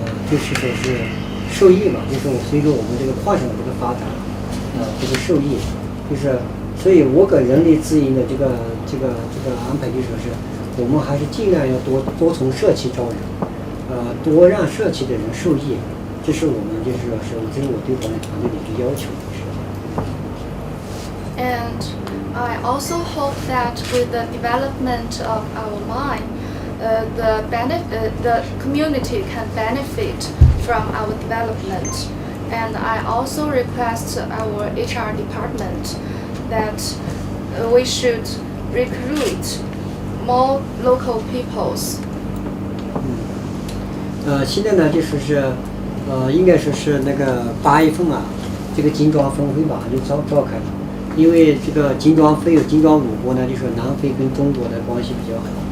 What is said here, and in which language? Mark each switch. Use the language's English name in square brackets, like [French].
[Chinese] 就是说是受益嘛，就是随着我们矿产的发展，受益，所以我给人力资源的这个安排就是说是，我们还是尽量要多从社企招人，多让社企的人受益，这是我们这是我对我们团队的一个要求。 [English] And I also hope that with the development of our mine, the community can benefit from our development. And I also request our HR department that we should recruit more local peoples. [Chinese] 现在呢，应该说是那个8月份啊，这个金砖峰会马上就召开了。因为这个金砖非有金砖5国呢，就是南非跟中国的关系比较好。